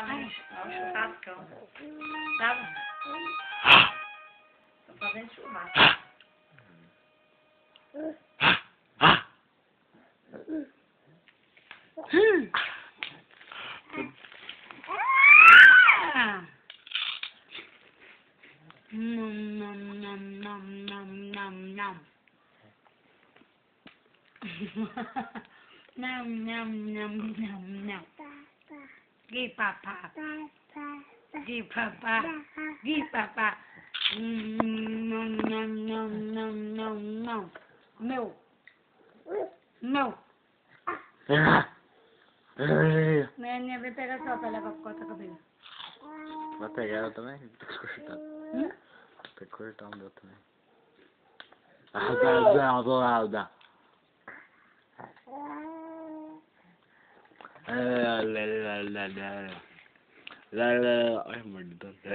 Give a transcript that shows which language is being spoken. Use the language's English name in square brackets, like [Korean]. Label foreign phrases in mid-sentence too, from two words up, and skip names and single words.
[Portuguese] Olha o churrascão. Tá? Tô fazendo churrasco. Nom, nom, nom, nom, nom, nom. Nom, nom, nom, nom, nom. [English] Give papa. Give papa. Give papa. Nom, nom, nom, nom, nom, nom. [Portuguese] Meu. Meu. Né, vem pegar só pra levar pra cortar cabelo. Vai pegar ela também? Tem que cortar. Tem que cortar o meu também. Ai, mordidão.